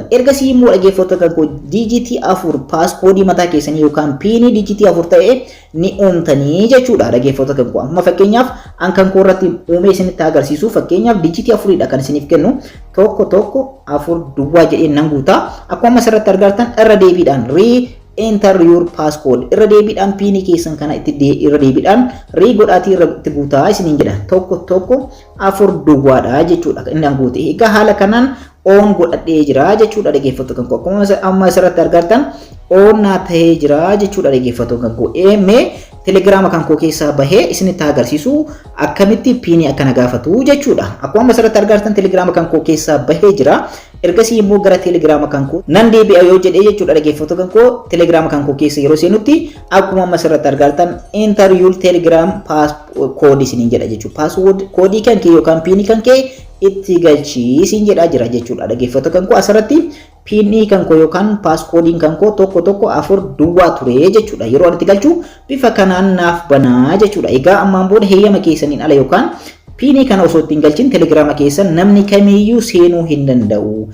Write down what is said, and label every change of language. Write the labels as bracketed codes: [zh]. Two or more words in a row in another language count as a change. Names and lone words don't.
[om] Ergasii immoo dhaggeeffattoota kan koo digitii 4 passcode mataa keessanii yookaan piinii digitii 4 ta'e ni uumtanii jechuudha dhaggeeffattoota kan koo. Amma fakkeenyaaf an kan koo irratti uumee isinitti agarsiisu fakkeenyaaf digitii 4dha kan isiniif kennu tokko 4 duwwaa jedhee nan guutaa. Akkuma asirratti argattan irra deebiidhaan [en] enter your passcode [om] irra deebiidhaan piinii keessan kana itti irra deebiidhaan godhaatii irra itti guutaa isiniin jedha. Tokko 4 duwwaadha jechuudha inni an guute. Egaa haala kanaan on godhadhee jira jechuudha dhaggeeffattoota kan koo. Akkuma amma asirratti argattan on naa ta'ee jira jechuudha dhaggeeffattoota kan koo. Mee Telegram kan koo keessaa bahee isinitti agarsiisu akkamitti piinii akkana gaafatu jechuudha. Akkuma asirratti argattan Telegram kan koo keessaa bahee jira. Ergasii immoo gara Telegram kan koo nan deebi'a yoo jedhee jechuudha dhaggeeffattoota kan koo. Telegram kan koo keessa yeroo seenutti akkuma amma asirratti argattan [en] enter your Telegram passcode [om] isiniin jedha jechuudha. Password koodii kan kee yookaan piinii kan kee itti galchii isin jedhaa jira jechuudha dhaggeeffattoota kan koo. Asirratti piinii kan koo yookaan passcodein kan koo tokko 4 duwwaa ture jechuudha. Yeroo itti galchuu bifa kanaan naaf banaa jechuudha. Egaa ammaan booda heeyyama keessaniin ala yookaan piinii kana osoo ittiin galchin Telegram keessan namni kamiyyuu seenuu hin danda'u.